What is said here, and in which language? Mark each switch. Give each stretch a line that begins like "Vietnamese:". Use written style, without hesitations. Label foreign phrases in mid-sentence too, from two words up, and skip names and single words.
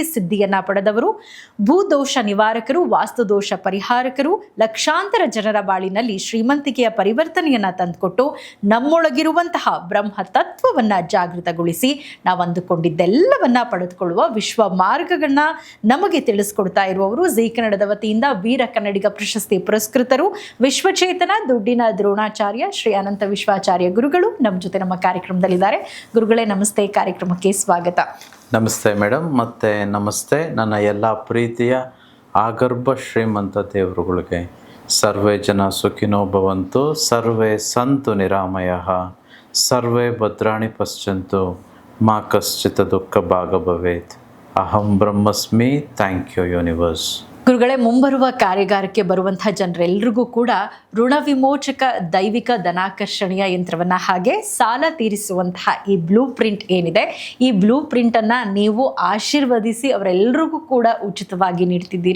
Kannada: ಸಿದ್ಧಿಯನ್ನ ಪಡೆದವರು, ಭೂದೋಷ ನಿವಾರಕರು, ವಾಸ್ತುದೋಷ ಪರಿಹಾರಕರು, ಲಕ್ಷಾಂತರ ಜನರ ಬಾಳಿನಲ್ಲಿ ಶ್ರೀಮಂತಿಕೆಯ ಪರಿವರ್ತನೆಯನ್ನ ತಂದುಕೊಟ್ಟು ನಮ್ಮೊಳಗಿರುವಂತಹ ಬ್ರಹ್ಮ ತತ್ವವನ್ನ ಜಾಗೃತಗೊಳಿಸಿ ನಾವು ಅಂದುಕೊಂಡಿದ್ದೆಲ್ಲವನ್ನ ಪಡೆದುಕೊಳ್ಳುವ ವಿಶ್ವ ಮಾರ್ಗಗಳನ್ನ ನಮಗೆ ತಿಳಿಸ್ಕೊಡ್ತಾ ಇರುವವರು ಜೀ ಕನ್ನಡದ ವತಿಯಿಂದ ವೀರ ಕನ್ನಡಿಗ ಪ್ರಶಸ್ತಿ ಪುರಸ್ಕೃತರು, ವಿಶ್ವಚೇತನ ದುಡ್ಡಿನ ದ್ರೋಣಾಚಾರ್ಯ ಶ್ರೀ ಅನಂತ ವಿಶ್ವಾಚಾರ್ಯ ಗುರುಗಳು ನಮ್ಮ ಜೊತೆ ನಮ್ಮ ಕಾರ್ಯಕ್ರಮದಲ್ಲಿದ್ದಾರೆ. ಗುರುಗಳೇ ನಮಸ್ತೆ, ಕಾರ್ಯಕ್ರಮಕ್ಕೆ ಸ್ವಾಗತ. ನಮಸ್ತೆ ಮೇಡಮ್, ಮತ್ತು ನಮಸ್ತೆ ನನ್ನ ಎಲ್ಲ ಪ್ರೀತಿಯ ಆಗರ್ಭ ಶ್ರೀಮಂತ ದೇವರುಗಳಿಗೆ.
Sanskrit: ಸರ್ವೇ ಜನ ಸುಖಿನೋ ಭವಂತು, ಸರ್ವೇ ಸಂತು ನಿರಾಮಯಃ, ಸರ್ವೇ ಭದ್ರಾಣಿ ಪಶ್ಯಂತು, ಮಾ ಕಶ್ಚಿತ್ ದುಃಖ ಭಾಗ ಭವೇತ್. ಅಹಂ ಬ್ರಹ್ಮಸ್ಮಿ.
English: thank you universe.
Kannada: ಗುರುಗಳೇ, ಮುಂಬರುವ ಕಾರ್ಯಾಗಾರಕ್ಕೆ ಬರುವಂತಹ ಜನರೆಲ್ಲರಿಗೂ ಕೂಡ ಋಣ ವಿಮೋಚಕ ದೈವಿಕ ಧನಾಕರ್ಷಣೆಯ ಯಂತ್ರವನ್ನ ಹಾಗೆ ಸಾಲ ತೀರಿಸುವಂತಹ ಈ
English: blue print
Kannada: ಏನಿದೆ, ಈ
English: blue printನ್ನು
Kannada: ನೀವು ಆಶೀರ್ವದಿಸಿ ಅವರೆಲ್ಲರಿಗೂ ಕೂಡ ಉಚಿತವಾಗಿ ನೀಡ್ತಿದ್ದೀರಿ.